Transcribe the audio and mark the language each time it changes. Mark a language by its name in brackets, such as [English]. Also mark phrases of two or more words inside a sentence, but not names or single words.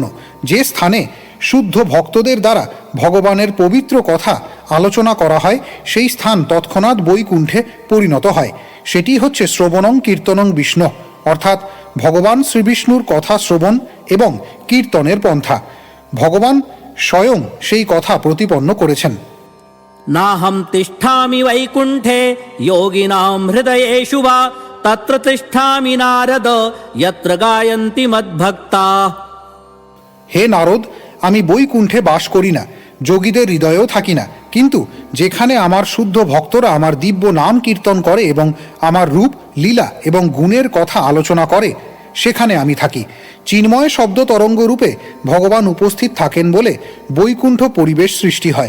[Bangla] যে স্থানে শুদ্ধ ভক্তদের দ্বারা ভগবানের পবিত্র কথা আলোচনা করা হয় সেই স্থান তৎক্ষণাৎ বৈকুণ্ঠে পরিণত হয়। সেটি হচ্ছে [Sanskrit] শ্রবণং কীর্তনং বিষ্ণু, [Bangla] অর্থাৎ ভগবান শ্রীবিষ্ণুর কথা শ্রবণ এবং কীর্তনের পন্থা। ভগবান স্বয়ং সেই কথা প্রতিপন্ন করেছেন। [Sanskrit] नाहं तिष्ठामि वैकुण्ठे योगिनां हृदयेषु वा तत्र तिष्ठामि नारद यत्र गायन्ति मद्भक्ताः। [Bangla] হে নারদ, আমি বৈকুণ্ঠে বাস করি না, যোগীদের হৃদয়েও থাকি না, কিন্তু যেখানে আমার শুদ্ধ ভক্তরা আমার দিব্য নাম কীর্তন করে এবং আমার রূপ লীলা এবং গুণের কথা আলোচনা করে সেখানে আমি থাকি। চিন্ময় শব্দ তরঙ্গ রূপে ভগবান উপস্থিত থাকেন বলে বৈকুণ্ঠ পরিবেশ সৃষ্টি হয়।